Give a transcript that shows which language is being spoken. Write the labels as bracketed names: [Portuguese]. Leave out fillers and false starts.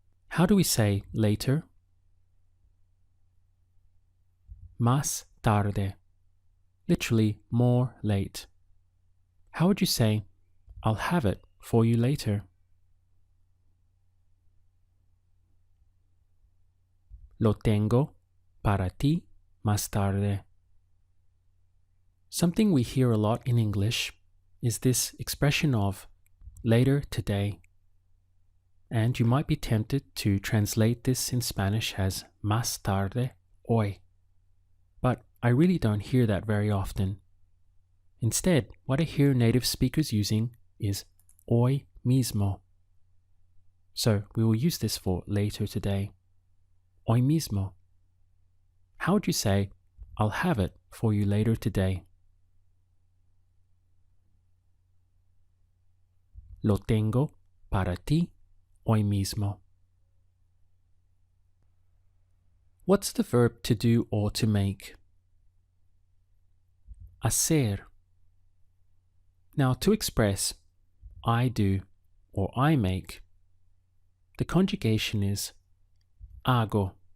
[English] How do we say later? [Spanish] Más tarde. [English] Literally, more late. How would you say, I'll have it for you later? [Spanish] Lo tengo para ti más tarde. [English] Something we hear a lot in English is this expression of later today. And you might be tempted to translate this in Spanish as [Spanish] más tarde hoy. [English] But I really don't hear that very often. Instead, what I hear native speakers using is [Spanish] hoy mismo. [English] So we will use this for later today. [Spanish] Hoy mismo. [English] How would you say, I'll have it for you later today? [Spanish] Lo tengo para ti hoy mismo. [English] What's the verb to do or to make? Hacer. Now, to express I do or I make, the conjugation is hago.